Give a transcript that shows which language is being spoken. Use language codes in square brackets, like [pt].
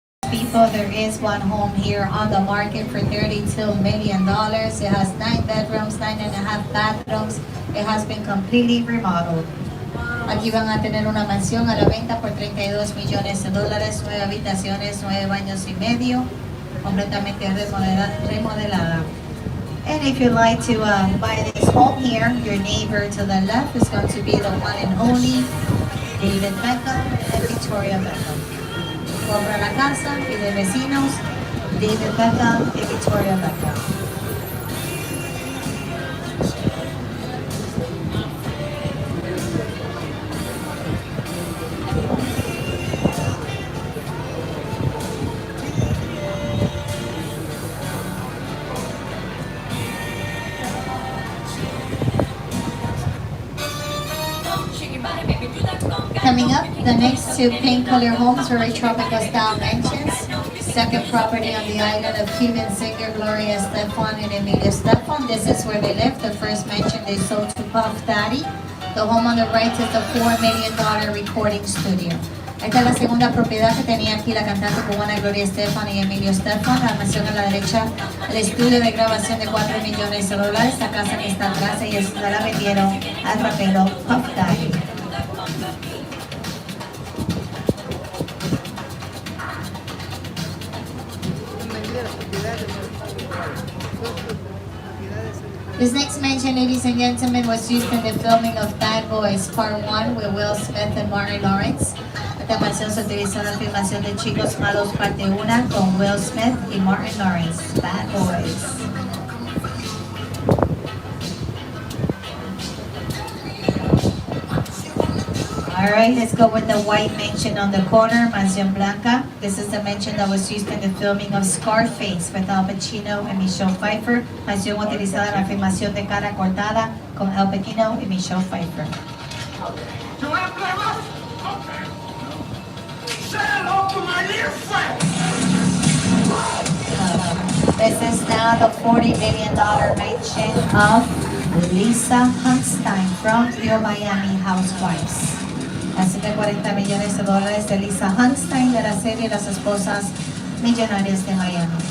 [en] People, there is one home here on the market for $32 million. It has 9 bedrooms, 9.5 bathrooms. It has been completely remodeled. [es] Aquí van a tener una mansión a la venta por $32 millones, 9 habitaciones, 9 baños y medio, completamente remodelada. [en] And if you'd like to buy this home here, your neighbor to the left is going to be the one and only David Beckham and Victoria Beckham. [es] compra la casa y de vecinos, David Beckham y Victoria Beckham. [en] Coming up, the next two pink color homes are tropical style mansions. Second property on the island of Cuban singer Gloria Estefan and Emilio Estefan. This is where they live. The first mansion they sold to Puff Daddy. The home on the right is the $4 million recording studio. [es] Esta es la segunda propiedad que tenía aquí la cantante cubana Gloria Estefan y Emilio Estefan. La mansión a la derecha, el estudio de grabación de $4 millones. La casa que está atrás, ellos la vendieron al rapero Puff Daddy. [en] This next mansion, ladies and gentlemen, was used in the filming of Bad Boys Part 1 with Will Smith and Martin Lawrence. [es] Esta mansión se utilizó en la filmación de Chicos Malos Parte 1 con Will Smith y Martin Lawrence. [en] Bad Boys. Alright, let's go with the white mansion on the corner, [es] Mansión Blanca. [en] This is the mansion that was used in the filming of Scarface with Al Pacino and Michelle Pfeiffer. [es] Mansión utilizada en la filmación de Cara Cortada con Al Pacino y Michelle Pfeiffer. [en] You want to play rough? Okay. Say hello to my little friend. This is now the $40 million mansion of Lisa Hunstein from Your Miami Housewives. [es] Así que $40 millones de Lisa Hunstein de la serie Las Esposas Millonarias de Miami.